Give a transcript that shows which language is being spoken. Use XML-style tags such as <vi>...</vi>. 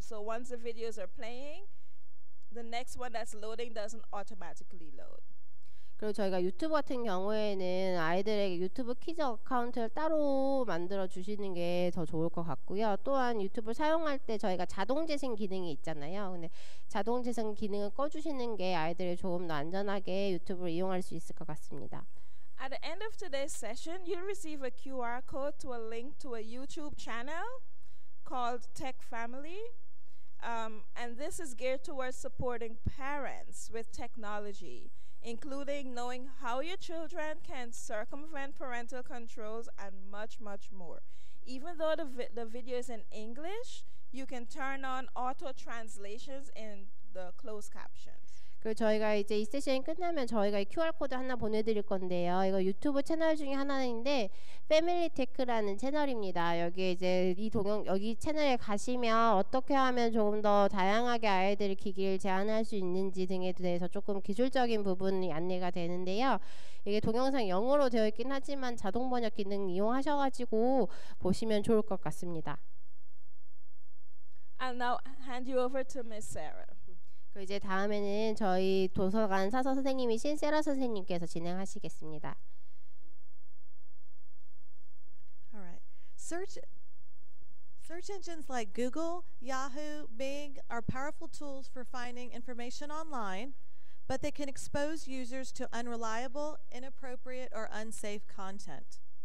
<en>So once the videos are playing, the next one that's loading doesn't automatically load.</en> <ko>그리고 저희가 유튜브 같은 경우에는 아이들에게 유튜브 키즈 어카운트를 따로 만들어 주시는 게 더 좋을 것 같고요. 또한 유튜브를 사용할 때 저희가 자동 재생 기능이 있잖아요. 근데 자동 재생 기능을 꺼주시는 게 아이들이 조금 더 안전하게 유튜브를 이용할 수 있을 것 같습니다.</ko> <en>At the end of today's session, you'll receive a QR code to a link to a YouTube channel called Tech Family. And this is geared towards supporting parents with technology, including knowing how your children can circumvent parental controls and much, much more. Even though the video is in English, you can turn on auto translations in the closed captions.</en> <ko>그리고 저희가 이제 이 세션이 끝나면 저희가 이 QR코드 하나 보내드릴 건데요. 이거 유튜브 채널 중에 하나인데 패밀리 테크라는 채널입니다. 여기 이제 여기 채널에 가시면 어떻게 하면 조금 더 다양하게 아이들의 기기를 제한할 수 있는지 등에 대해서 조금 기술적인 부분이 안내가 되는데요. 이게 동영상 영어로 되어 있긴 하지만 자동 번역 기능 이용하셔가지고 보시면 좋을 것 같습니다.</ko> <en>I'll now hand you over to Miss Sarah.</en> <ko>그리고 이제 다음에는 저희 도서관 사서 선생님이신 세라 선생님께서 진행하시겠습니다.</ko> <en>All right. Search engines like Google, Yahoo, Bing are powerful tools for finding information online, but they can expose users to unreliable, inappropriate, or unsafe content.</en>